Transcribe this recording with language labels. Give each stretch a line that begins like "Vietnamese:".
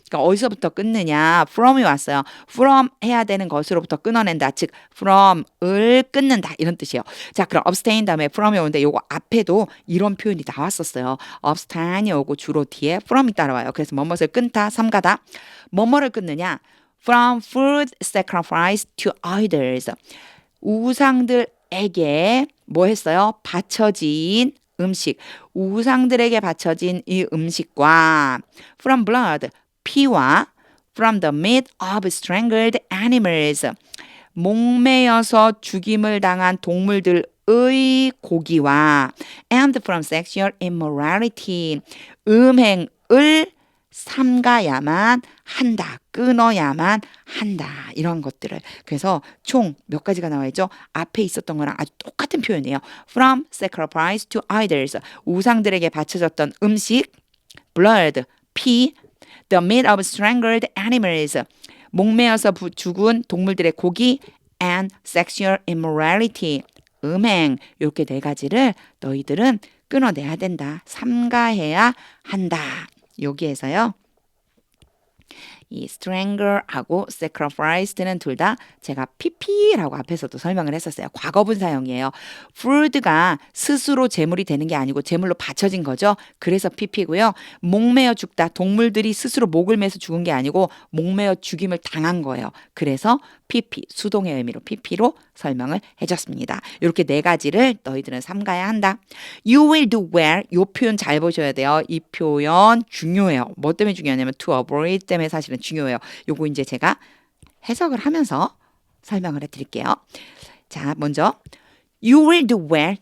Korean: 그러니까 어디서부터 끊느냐? from이 왔어요. from 해야 되는 것으로부터 끊어낸다. 즉 from을 끊는다. 이런 뜻이에요. 자, 그럼 abstain 다음에 from이 오는데 요거 앞에도 이런 표현이 나왔었어요. abstain이 오고 주로 뒤에 from이 따라와요. 그래서 뭐뭇을 끊다, 삼가다. 뭐뭐를 끊느냐?
English: from food sacrificed to idols.
Korean: 우상들에게 뭐 했어요? 바쳐진 음식, 우상들에게 바쳐진 이 음식과 from blood, 피와 from the meat of strangled animals, 목매여서 죽임을 당한 동물들의 고기와 and from sexual immorality, 음행을 삼가야만 한다. 끊어야만 한다. 이런 것들을. 그래서 총 몇 가지가 나와 있죠? 앞에 있었던 거랑 아주 똑같은 표현이에요.
English: From sacrifice to idols.
Korean: 우상들에게 바쳐졌던 음식, blood, 피, the meat of strangled animals. 목매어서 죽은 동물들의 고기, and sexual immorality. 음행. 이렇게 네 가지를 너희들은 끊어내야 된다. 삼가해야 한다. 여기에서요. 이 strangle하고 sacrificed는 둘 다 제가 pp라고 앞에서도 설명을 했었어요. 과거분사형이에요. food가 스스로 제물이 되는 게 아니고 제물로 바쳐진 거죠. 그래서 pp고요. 목매어 죽다. 동물들이 스스로 목을 매서 죽은 게 아니고 목매어 죽임을 당한 거예요. 그래서 PP, 수동의 의미로 PP로 설명을 해줬습니다. 이렇게 네 가지를 너희들은 삼가야 한다. You will do well. 이 표현 잘 보셔야 돼요. 이 표현 중요해요. 뭐 때문에 중요하냐면 to avoid 때문에 사실은 중요해요. 요거 이제 제가 해석을 하면서 설명을 해드릴게요.
English: 자, 먼저 You will do well.